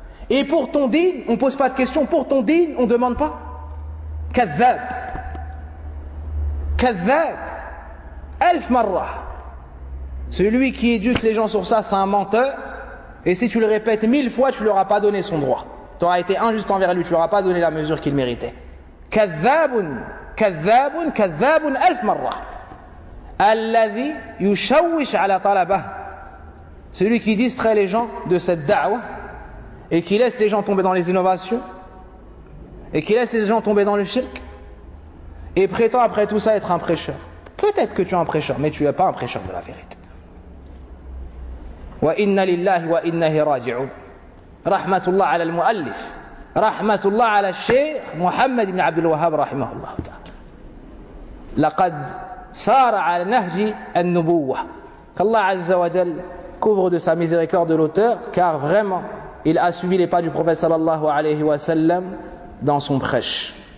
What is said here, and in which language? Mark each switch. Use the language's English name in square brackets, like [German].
[French] Et pour ton dîn, on ne pose pas de questions. Pour ton dîn, on ne demande pas. [Arabic] Kadhab. Kadhab. Elf marra. [French] Celui qui éduque les gens sur ça, c'est un menteur. Et si tu le répètes 1000 fois, tu ne lui auras pas donné son droit. Tu auras été injuste envers lui, tu ne lui auras pas donné la mesure qu'il méritait. [Arabic] كذابٌ كذابٌ كذابٌ ألف مرة الذي يشوش على طلبه. [French] Celui qui distrait les gens de cette da'wa et qui laisse les gens tomber dans les innovations et qui laisse les gens tomber dans le shirk et prétend après tout ça être un prêcheur. Peut-être que tu es un prêcheur, mais tu n'es pas un prêcheur de la vérité. [Arabic] وَإِنَّ لِلَّهِ وَإِنَّهِ رَاجِعُ رَحْمَةُ اللَّهِ عَلَى الْمُؤَلِّفِ رحمه الله على الشيخ محمد بن عبد الوهاب رحمه الله تعالى لقد سار على نهج النبوه كالله عز وجل [French] couvre de sa miséricorde de l'auteur car vraiment il a suivi les pas du prophète sallallahu alayhi wa sallam dans son prêche.